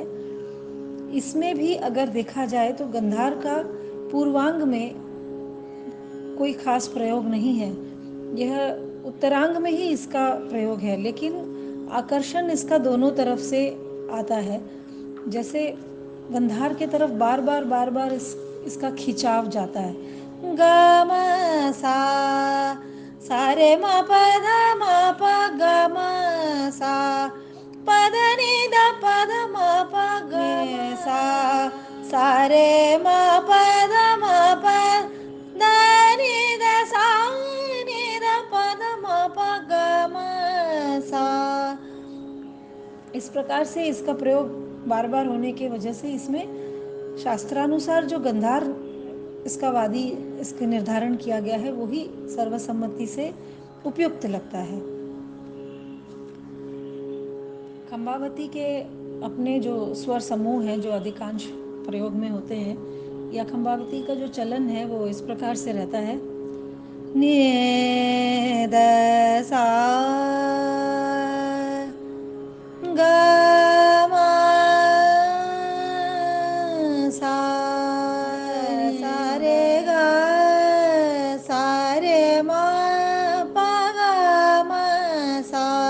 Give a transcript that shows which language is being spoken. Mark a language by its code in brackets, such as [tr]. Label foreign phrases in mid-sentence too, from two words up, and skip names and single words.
[hi] इसमें भी अगर देखा जाए तो गंधार का पूर्वांग में कोई खास प्रयोग नहीं है, यह उत्तरांग में ही इसका प्रयोग है, लेकिन आकर्षण इसका दोनों तरफ से आता है। जैसे गंधार के तरफ बार बार इसका खिंचाव जाता है। ग म सा सा रे म प ध म प ग म सा प ध नि द प ध म प ग म सा सा रे म प ध म प द नि द सा नि द प ध म प ग म सा। इस प्रकार से इसका प्रयोग बार बार होने की वजह से इसमें शास्त्रानुसार जो गंधार इसका वादी इसके निर्धारण किया गया है वही सर्वसम्मति से उपयुक्त लगता है। खंबावती के अपने जो स्वर समूह हैं जो अधिकांश प्रयोग में होते हैं, या खंबावती का जो चलन है वो इस प्रकार से रहता है। नि द सा ग म सा सा रे ग सा रे म प ग म सा